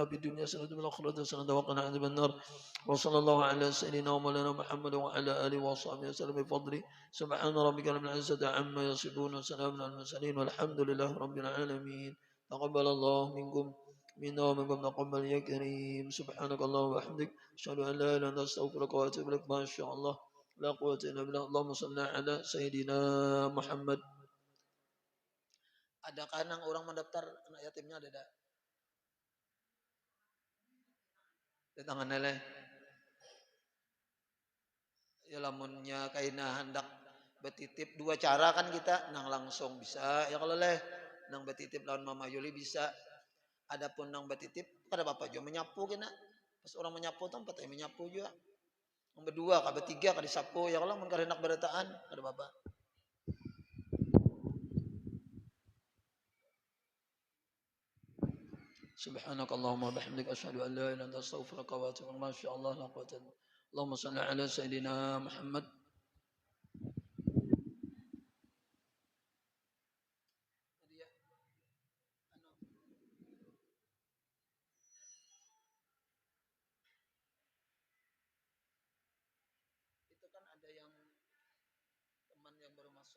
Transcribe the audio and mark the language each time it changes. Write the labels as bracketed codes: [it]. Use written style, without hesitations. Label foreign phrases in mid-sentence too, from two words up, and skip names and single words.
[ar] في الدنيا حسنة وفي الآخرة حسنة وقنا عذاب النار وصلى الله على سيدنا ومولانا محمد وعلى آله وصحبه وسلم بفضله سبحان ربك رب العزة عما يصفون وسلام على المرسلين والحمد لله رب العالمين تقبل الله منكم منا ومنكم تقبل يا كريم سبحانك اللهم وبحمدك أشهد أن لا إله إلا أنت أستغفرك وأتوب إليك ما شاء الله لا قوة إلا بالله اللهم صل على سيدنا محمد. [bjn] Adakah nang orang mendaftar anak yatimnya ada? Di tangan lele. Ya lamunnya kaina hendak betitip dua cara kan kita nang langsung bisa ya kalau leh nang betitip lawan Mama Yuli bisa. Adapun nang betitip kada bapak juga menyapu kena. Pas orang menyapu tuh empat menyapu juga. Yang berdua kada bertiga kada disapu ya kalau mun kada hendak berataan kada bapak. [ar] سبحانك اللهم وبحمدك أشهد أن لا إله إلا أنت أستغفرك وأتوب إليك. ما شاء الله لا قوة إلا بالله. اللهم صل على سيدنا محمد. [bjn] Itu kan ada yang teman yang baru masuk.